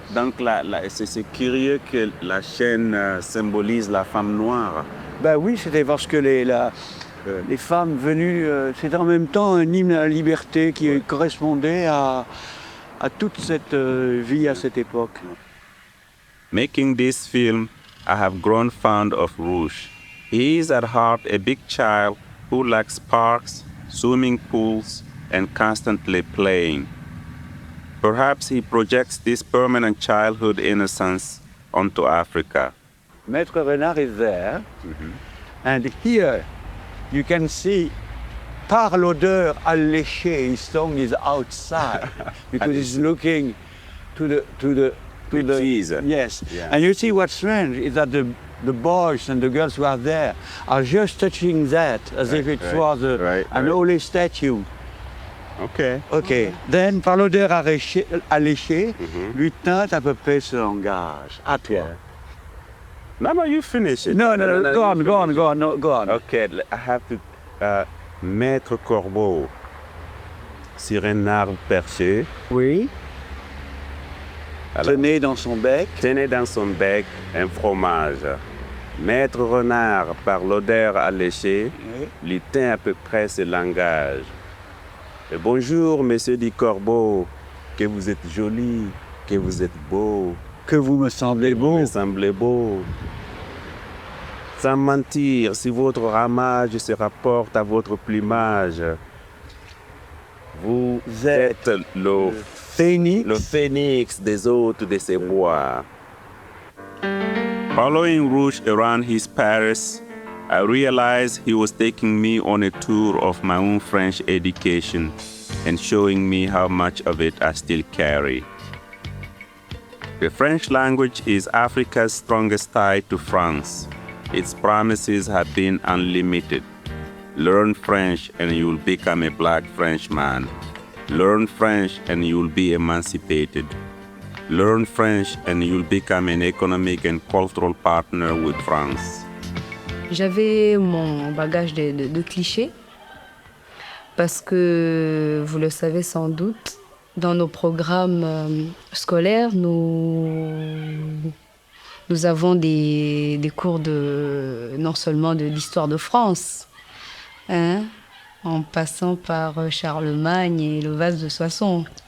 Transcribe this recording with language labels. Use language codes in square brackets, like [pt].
[fr] Donc c'est curieux que la chaîne symbolise la femme noire. Ben oui, c'était parce que les femmes venues, c'était en même temps un hymne à la liberté qui correspondait à toute cette vie à cette époque. [en] Making this film, I have grown fond of Rouch. He is at heart a big child who likes parks, swimming pools, and constantly playing. Perhaps he projects this permanent childhood innocence onto Africa. Maître Renard is there, and here you can see [fr] par l'odeur alléchée, [en] his song is outside because he's looking to the trees. Yes, Yeah. and you see what's strange is that the boys and the girls who are there are just touching that as if it was an holy statue. Okay. Okay. [fr] Then, par l'odeur alléchée, lui teinte à peu près ce langage. À toi. [en] No, you finish it. No, go on. Okay, I have to... [fr] Maître Corbeau, sur un arbre perché. Oui. Tenait dans son bec un fromage. Maître Renard, par l'odeur alléchée, lui teint à peu près ce langage. Et bonjour, monsieur dit Corbeau, que vous êtes joli, que vous êtes beau. Que vous me semblez beau. Vous me semblez beau. Sans mentir, si votre ramage se rapporte à votre plumage, vous êtes le phénix des hôtes de ces bois. [en] Following Rouch around his Paris, I realized he was taking me on a tour of my own French education and showing me how much of it I still carry. The French language is Africa's strongest tie to France. Its promises have been unlimited. Learn French and you will become a black Frenchman. Learn French and you will be emancipated. Learn French and you will become an economic and cultural partner with France. [fr] J'avais mon bagage de clichés parce que, vous le savez sans doute, dans nos programmes scolaires, nous avons des cours non seulement de l'histoire de France, en passant par Charlemagne et le vase de Soissons.